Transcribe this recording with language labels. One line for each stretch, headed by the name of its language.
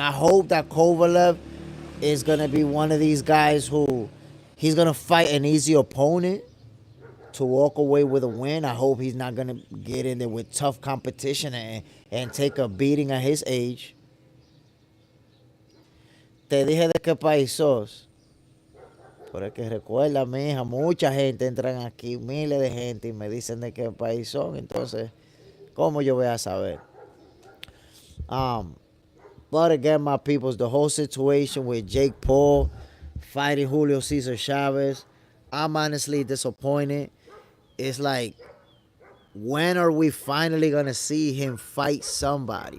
English: I hope that Kovalev is gonna be one of these guys who he's gonna fight an easy opponent to walk away with a win. I hope he's not gonna get in there with tough competition and take a beating at his age.
Spanish: Te dije de qué país sos. Pero es que recuerda, mi hija, mucha gente entran aquí, miles de gente, y me dicen de qué país son. Entonces, ¿cómo yo voy a saber?
English: Um, but again, my peoples, the whole situation with Jake Paul fighting Julio Cesar Chavez, I'm honestly disappointed. It's like, when are we finally gonna see him fight somebody?